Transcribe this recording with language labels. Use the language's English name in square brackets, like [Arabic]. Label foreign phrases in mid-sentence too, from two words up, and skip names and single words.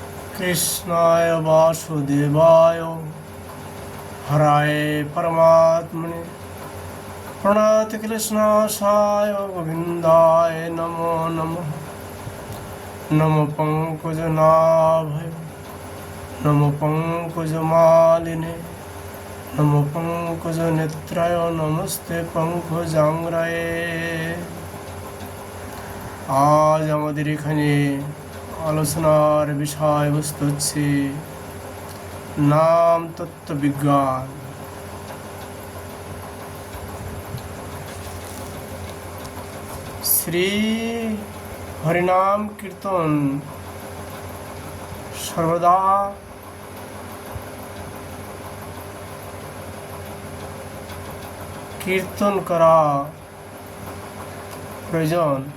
[Sanskrit] कृष्णाय वासुदेवाय हराय परमात्मने प्रणतक्लेशनाशाय गोविन्दाय नमो नमः। नमो पंकजनाभय नमो पंकजमालिने नमो पंकजनेत्राय नमस्ते पंकजांग्राये। [Bangla] আজ আমাদের এখানে আলোচনার বিষয়বস্তু হচ্ছে নাম তত্ত্ববিজ্ঞান। শ্রী হরিনাম কীর্তন সর্বদা কীর্তন করা প্রয়োজন।